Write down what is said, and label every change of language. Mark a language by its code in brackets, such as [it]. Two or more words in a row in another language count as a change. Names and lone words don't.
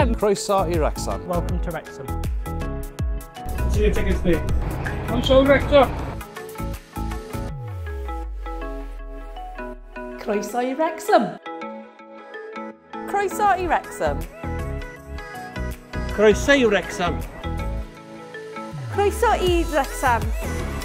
[cy] Croeso I Wrexham. [en] Welcome to Wrexham. See your tickets, mate. I'm so Wrexham. [cy] Croeso I Wrexham. Croeso I Wrexham. Croeso I Wrexham. Croeso I Wrexham.